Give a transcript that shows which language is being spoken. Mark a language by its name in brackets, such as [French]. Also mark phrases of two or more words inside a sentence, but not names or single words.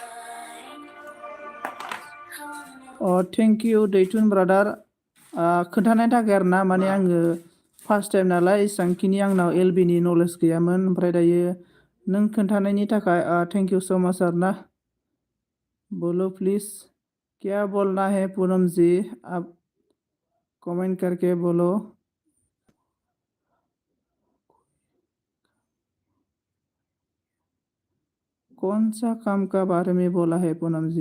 [English] thank you [Bodo] दैथुन ब्रादार, खोन्थानायनि थाखाय आरोना। माने आङो [English] first time [Bodo] नालाय एसेबांखिनि आंनाव एलबिनि नलेज गैयामोन। ओमफ्राय दायो नों खोन्थानायनि थाखाय [English] thank you so much [Bodo] आरोना। [Hindi] बोलो प्लीज़, क्या बोलना है पूनम जी? आप कमेंट करके बोलो। कौन सा काम का बारे में बोला है पूनम जी?